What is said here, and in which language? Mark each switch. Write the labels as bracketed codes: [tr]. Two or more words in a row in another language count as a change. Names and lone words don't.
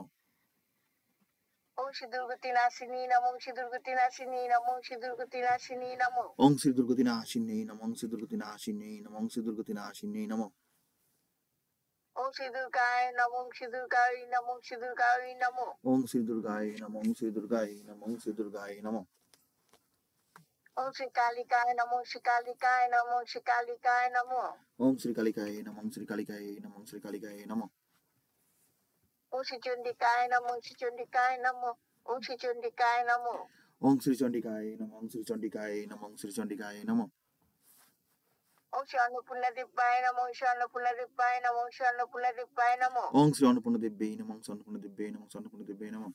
[sa] ওম শ্রী দুর্গতি নাশিনী নমঃ, শ্রী দুর্গতি নাশিনী নমঃ, শ্রী দুর্গতি নাশিনী নমঃ। ওম শ্রী দুর্গতি নাশিন্যৈ নমঃ, ওম শ্রী দুর্গতি নাশিন্যৈ নমঃ, ওম শ্রী দুর্গতি নাশিন্যৈ নমঃ। ওম শ্রী দুর্গায় নমঃ, ওম শ্রী দুর্গায় নমঃ, ওম শ্রী দুর্গায় নমঃ। ওম শ্রী দুর্গায় নমঃ, ওম শ্রী দুর্গায় নমঃ, ওম শ্রী দুর্গায় নমঃ। ওম শ্রী কালিকায় নমঃ, শ্রী কালিকায় নমঃ, শ্রী কালিকায় নমঃ। ওম শ্রী কালিকায় নমঃ, শ্রী কালিকায় নমঃ, শ্রী কালিকায় নমঃ। ওম শ্রী চণ্ডিকায় নমঃ, শ্রী চণ্ডিকায় নমঃ, ওম শ্রী চণ্ডিকায় নমঃ। ওম শ্রী চণ্ডিকায় নমঃ, ওম শ্রী চণ্ডিকায় নমঃ, শ্রী চণ্ডিকায় নমঃ। ওম শ্রী অন্নপূর্ণা দেবায় নমঃ, শ্রী অন্নপূর্ণা দেবায় নমঃ, শ্রী অন্নপূর্ণা দেবায় নমঃ। ওম শ্রী অন্নপূর্ণা দেব্যৈ নমঃ, শ্রী অন্নপূর্ণা দেব্যৈ নমঃ, শ্রী অন্নপূর্ণা দেব্যৈ নমঃ।